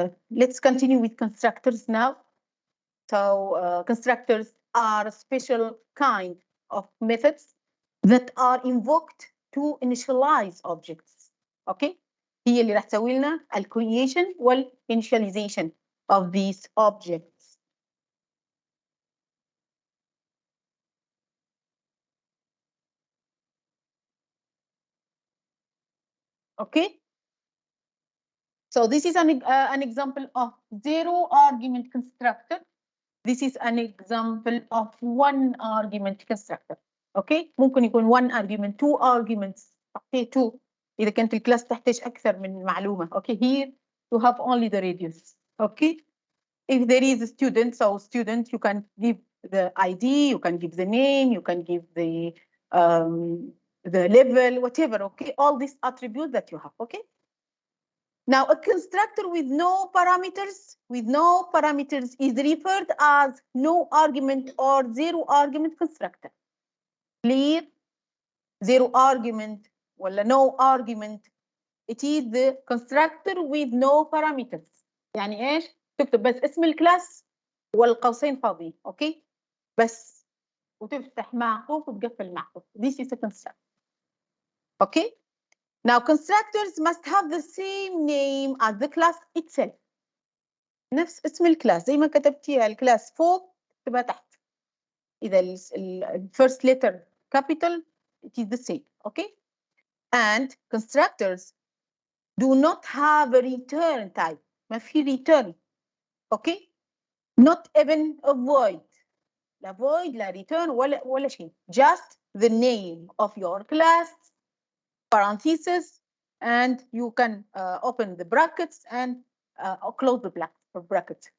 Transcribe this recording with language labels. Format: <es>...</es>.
<en>Let's continue with constructors now. So constructors are a special kind of methods that are invoked to initialize objects.</en> <ar>Okay, هي اللي راح تسوي لنا ال creation وال</ar> <en>initialization of these objects. Okay. So this is an example of zero argument constructor. This is an example of one argument constructor. Okay,</en> <ar>ممكن يكون</ar> <en>one argument, two arguments. Okay, two.</en> <ar>إذا كانت الكلاس تحتاج أكثر من معلومة.</ar> <en>Okay, here you have only the radius. Okay, if there is a student, so student you can give the ID, you can give the name, you can give the level, whatever. Okay, all these attributes that you have. Okay. Now, a constructor with no parameters is referred as no argument or zero argument constructor. Clear? Zero argument or no argument. It is the constructor with no parameters.</en> <ar>يعني ايش؟ تكتب بس اسم الكلاس والقوسين فاضيين. اوكي؟ بس وتفتح معطوف وتقفل معطوف.</ar> <en>This is a constructor.</en> <ar>Okay?</ar> <en>Now, constructors must have the same name as the class itself.</en> <ar>نفس اسم الكلاس زي ما كتبتيها الكلاس فوق تبقى تحت. إذا ال</ar> <en>first letter capital, it is the same. Okay? And constructors do not have a return type.</en> <ar>ما في</ar> <en>return. Okay? Not even a void.</en> <ar>لا void لا return ولا شيء.</ar> <en>Just the name of your class, parentheses, and you can open the brackets and close the brackets.</en>